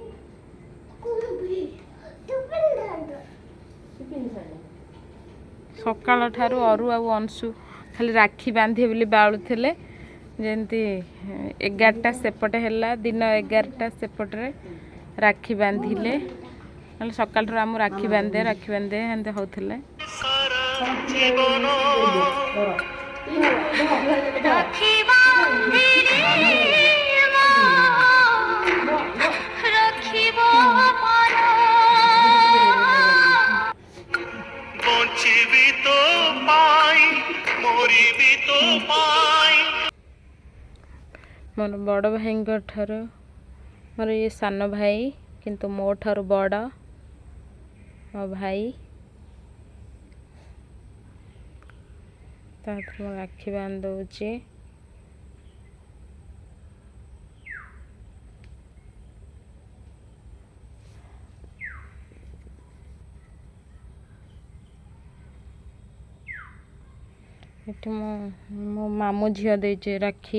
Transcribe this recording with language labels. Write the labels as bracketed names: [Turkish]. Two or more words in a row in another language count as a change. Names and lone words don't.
[Odia] ସକାଳ ଠାରୁ ଅରୁ ଆଉ ଅଂଶୁ ଖାଲି ରାକ୍ଷୀ ବାନ୍ଧିବେ ବୋଲି ବାଳୁଥିଲେ। ଯେମିତି 11ଟା ସେପଟେ ହେଲା, ଦିନ 11ଟା ସେପଟରେ ରାକ୍ଷୀ ବାନ୍ଧିଲେ। ନହେଲେ ସକାଳଠାରୁ ଆମକୁ ରାକ୍ଷୀ ବାନ୍ଧେ ଏମିତି ହଉଥିଲେ। ଜୀବନ ବଞ୍ଚିବି ତୋ ପାଇ ମରିବି ତୋ ପାଇ। ମୋର ବଡ଼ ଭାଇଙ୍କ ଠାରୁ ମୋର ଇଏ ସାନ ଭାଇ କିନ୍ତୁ ମୋ ଠାରୁ ବଡ଼ ମୋ ଭାଇ। ତାପରେ ମୁଁ ରାକ୍ଷୀ ବାନ୍ଧଉଛି। ଏଠି ମୋ ମାମୁଁ ଝିଅ ଦେଇଛି ରାକ୍ଷୀ।